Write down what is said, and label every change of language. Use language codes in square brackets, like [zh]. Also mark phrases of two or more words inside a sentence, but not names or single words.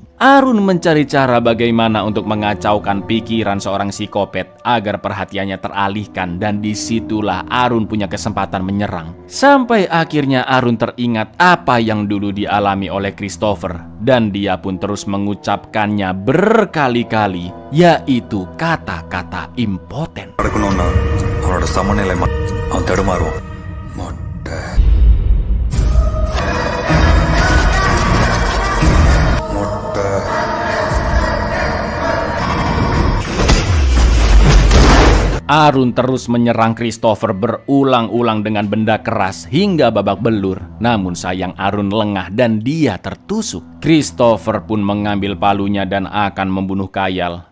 [id] Arun mencari cara bagaimana untuk mengacaukan pikiran seorang psikopat agar perhatiannya teralihkan, dan disitulah Arun punya kesempatan menyerang. Sampai akhirnya Arun teringat apa yang dulu dialami oleh Christopher, dan dia pun terus mengucapkannya berkali-kali, yaitu kata-kata impoten. [ta] அவனோட சமநிலை அவன் தடுமாறுவான். மொட்டை மொட்டை [id] Arun terus menyerang Christopher berulang-ulang dengan benda keras hingga babak belur. Namun sayang Arun lengah dan dia tertusuk. Christopher pun mengambil palunya dan akan membunuh Kayal.